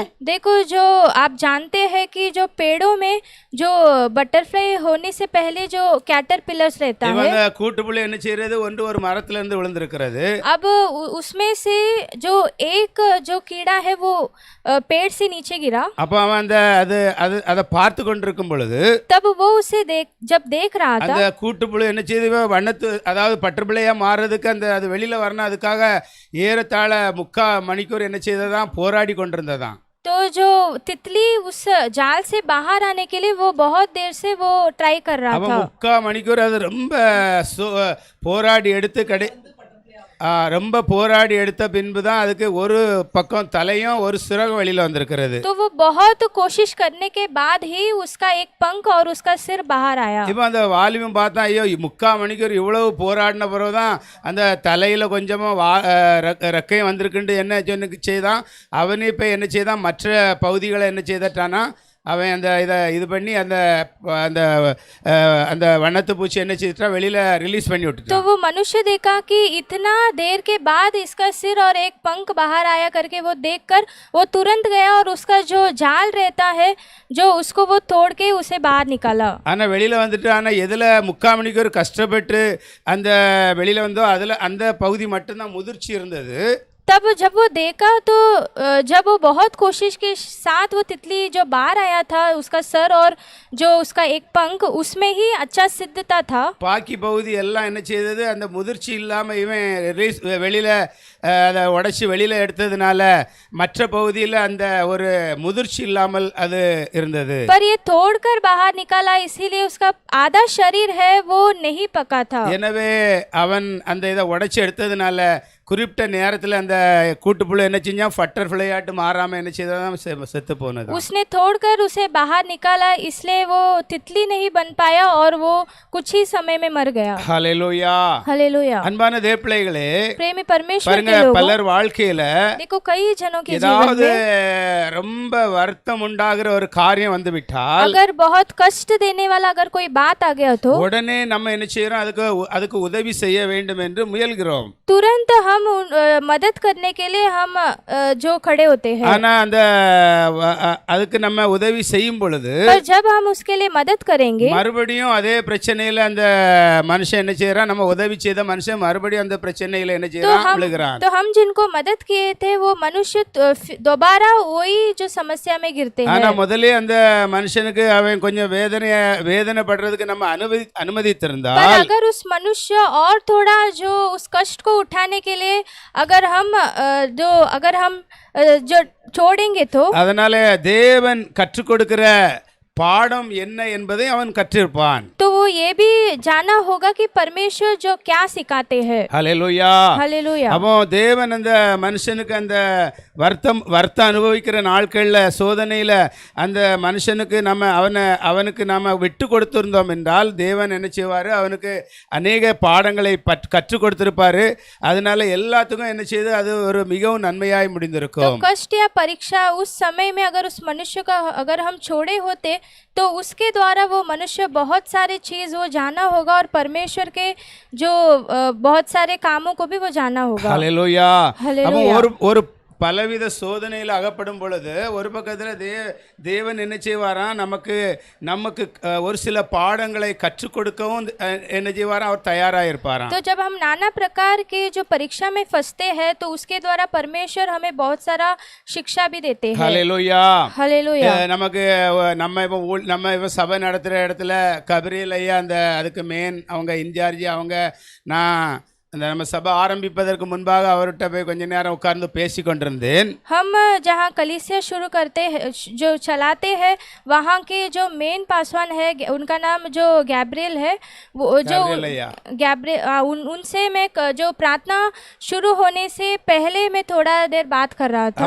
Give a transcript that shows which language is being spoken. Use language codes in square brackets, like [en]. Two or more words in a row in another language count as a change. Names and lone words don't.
[hi] देखो जो आप जानते हैं कि जो पेड़ों में जो बटरफ्लाई होने से पहले जो कैटरपिलर्स रहता है, [ta] அந்த கூட்டுப்புழு என்ன செய்யறது? ஒரு மரத்துல இருந்து விழுந்திருக்கிறது. [hi] अब उसमें से जो एक जो कीड़ा है वो पेड़ से नीचे गिरा. [ta] அப்ப அவன் அதை பார்த்து கொண்டிருக்கும் பொழுது [hi] तब वो उसे जब देख रहा था, [ta] அந்த கூட்டுப்புழு என்ன செய்து வண்ணத்து, அதாவது பட்டர்ஃப்ளையா மாறுறதுக்கு அது வெளியில வரணும், அதுக்காக ஏறத்தாழ 3/4 மணிக்கூர் என்ன செய்ததான்? போராடி கொண்டிருந்ததான். [hi] तो जो तितली उस जाल से बाहर आने के लिए वो बहुत देर से वो ट्राई कर रहा [ta] அவன் [hi] था. [ta] 3/4 மணிக்கூர் அது ரொம்ப போராடி எடுத்து ரொம்ப போராடி எடுத்த பின்பு தான் அதுக்கு ஒரு பக்கம் தலையும் ஒரு சிறகும் வெளியில வந்திருக்கிறது. [hi] तो वो बहुत कोशिश करने के बाद ही उसका एक पंख और उसका सिर बाहर आया. [ta] இப்போ அந்த வாலிபன் பார்த்தா, ஐயோ 3/4 மணிக்கூர் இவ்வளவு போராடின பிறகுதான் அந்த தலையில கொஞ்சமா ரெக்கையும் வந்திருக்குன்னு என்ன செய்தான்? அவனே இப்போ என்ன செய்தான்? மற்ற பகுதிகளை என்ன செய்தட்டானா, அவன் இது பண்ணி அந்த வண்ணத்து பூச்சி என்ன செய்துட்டா? வெளியில ரிலீஸ் பண்ணி விட்டுட்டான். [hi] तो वो मनुष्य देखा कि इतना देर के बाद इसका सिर और एक पंख बाहर आया करके वो देखकर वो तुरंत गया और उसका जो जाल रहता है जो उसको वो तोड़ के उसे बाहर निकाला. [ta] ஆனா வெளியில வந்துட்டு, ஆனா எதுல 3/4 மணிக்கூர் கஷ்டப்பட்டு அந்த வெளியில வந்தோ அதுல அந்த பகுதி மட்டும்தான் முதிர்ச்சி இருந்தது. [hi] तब जब वो देखा तो जब वो बहुत कोशिश के साथ वो तितली जो बाहर आया था, उसका सर और जो उसका एक पंख, उसमें ही अच्छा सिद्धता था. [ta] பாக்கி பகுதி எல்லாம் என்ன செய்தது? அந்த முதிர்ச்சி இல்லாம இவன் வெளியில அதை உடைச்சி வெளியில எடுத்ததுனால மற்ற பகுதியில் அந்த ஒரு முதிர்ச்சி இல்லாமல் அது இருந்தது. [hi] पर ये तोड़कर बाहर निकाला, इसीलिए उसका आधा शरीर है वो नहीं पका था. [ta] எனவே அவன் அந்த இதை உடைச்சி எடுத்ததுனால குறிப்பிட்ட நேரத்தில் அந்த கூட்டுப்புழு என்ன செஞ்சான்? பட்டர்ஃப்ளையாட்டு மாறாம என்ன செய்தான்? செத்து போனது. [hi] उसने तोड़कर उसे बाहर निकाला, इसलिए वो तितली नहीं बन पाया और वो कुछ ही समय में मर गया. [ta] ஹல்லேலூயா. [hi] हालेलुया. [ta] அன்பான தேவப்பிள்ளைகளே, [hi] प्रेमी परमेश्वर [ta] பாருங்க, [hi] के लोगों, [ta] பலர் வாழ்க்கையில [hi] देखो कई जनों के जीवन [ta] ஏதாவது [hi] में [ta] ரொம்ப வருத்தம் உண்டாகிற ஒரு காரியம் வந்து விட்டால், [hi] अगर बहुत कष्ट देने वाला अगर कोई बात आ गया तो [ta] உடனே நம்ம என்ன செய்யறோம்? அதுக்கு உதவி செய்ய வேண்டும் என்று முயல்கிறோம். [hi] तुरंत हम मदद करने के लिए हम जो खड़े होते हैं. [ta] ஆனா அதுக்கு நம்ம உதவி செய்யும் பொழுது [hi] पर जब हम उसके लिए मदद करेंगे, [ta] மறுபடியும் அதே பிரச்சனையில அந்த மனுஷன் என்ன செய்யறான்? நம்ம உதவி செய்த மனுஷன் மறுபடியும் அந்த பிரச்சனையில என்ன செய்யறான்? விழுகிறான். [hi] तो हम जिनको मदद किए थे वो मनुष्य दोबारा वही जो समस्या में गिरते हैं. [ta] ஆனா முதல்ல அந்த மனுஷனுக்கு அவன் கொஞ்சம் வேதனைப்படுறதுக்கு நம்ம அனுமதித்திருந்தால், [hi] पर अगर उस मनुष्य और थोड़ा जो उस कष्ट को उठाने के लिए अगर हम जो छोड़ेंगे तो [ta] அதனால தேவன் கற்றுக் கொடுக்கிற பாடம் என்ன என்பதை அவன் கற்றிருப்பான். [hi] तो वो ये भी जाना होगा कि परमेश्वर जो क्या सिखाते हैं. [ta] ஹல்லேலூயா. [hi] हालेलुया. [ta] அப்போ தேவன் அந்த மனுஷனுக்கு அந்த வருத்தம் அனுபவிக்கிற நாட்கள்ல சோதனையில அந்த மனுஷனுக்கு அவனுக்கு நாம விட்டு கொடுத்திருந்தோம் என்றால் தேவன் என்ன செய்வாரு? அவனுக்கு அநேக பாடங்களை கற்றுக் கொடுத்திருப்பாரு. அதனால எல்லாத்துக்கும் என்ன செய்து அது ஒரு மிகவும் நன்மையாய் முடிந்திருக்கும். [hi] तो कष्ट या परीक्षा उस समय में अगर उस मनुष्य का अगर हम छोड़े होते तो उसके द्वारा वो मनुष्य बहुत सारे चीज वो जाना होगा और परमेश्वर के जो बहुत सारे कामों को भी वो जाना होगा. [ta] ஹல்லேலூயா. [hi] हालेलुया. [ta] அப்போ ஒரு பலவித சோதனையில் அகப்படும் பொழுது ஒரு பக்கத்தில் தேவன் என்ன செய்வாராம், நமக்கு நமக்கு ஒரு சில பாடங்களை கற்றுக் கொடுக்கவும் என்ன செய்வாராம், அவர் தயாராக இருப்பாராம். [hi] तो जब हम नाना प्रकार के जो परीक्षा में फंसते हैं तो उसके द्वारा परमेश्वर हमें बहुत सारा शिक्षा भी देते हैं। [ta] ஹல்லேலூயா. [hi] हालेलुया। [ta] நமக்கு நம்ம இப்போ சபை நடத்துகிற இடத்துல கபிரியல் ஐயா அதுக்கு மெயின் அவங்க இன்சார்ஜ் அவங்க. நான் நம்ம சபை ஆரம்பிப்பதற்கு முன்பாக அவர்கிட்ட போய் கொஞ்ச நேரம் உட்கார்ந்து பேசி கொண்டிருந்தேன். [hi] हम जहाँ कलीसिया शुरू करते हैं जो चलाते हैं वहाँ के जो मेन पासवान है उनका नाम जो गैब्रियल है, वो जो उनसे मैं जो प्रार्थना शुरू होने से पहले मैं थोड़ा देर बात कर रहा था।